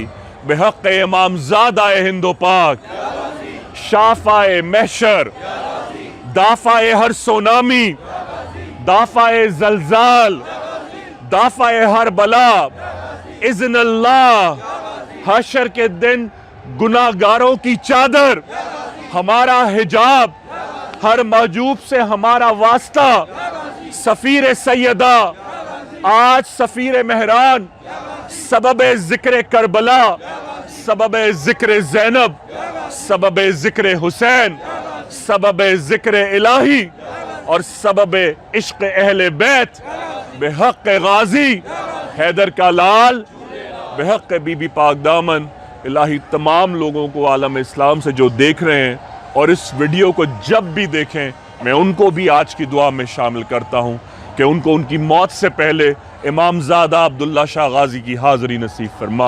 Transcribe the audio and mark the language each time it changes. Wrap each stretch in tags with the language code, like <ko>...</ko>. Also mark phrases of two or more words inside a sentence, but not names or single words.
<ur>بحق امام زادہ ہند و پاک، شافع محشر، دافع ہر سونامی، دافع زلزال، دافع ہر بلا، اذن اللہ، حشر کے دن گناہگاروں کی چادر، ہمارا حجاب، ہر محجوب سے ہمارا واسطہ، سفیر سیدہ، آج سفیر مہران، سبب ذکر کربلا، سبب ذکر زینب، سبب ذکر حسین، سبب ذکر الٰہی اور سبب عشق اہل بیت بحق غازی حیدر کا لال بحق بی بی پاک دامن. الٰہی تمام لوگوں کو عالم اسلام سے جو دیکھ رہے ہیں اور اس ویڈیو کو جب بھی دیکھیں، میں ان کو بھی آج کی دعا میں شامل کرتا ہوں کہ ان کو ان کی موت سے پہلے امام زادہ عبداللہ شاہ غازی کی حاضری نصیب فرما.</ur>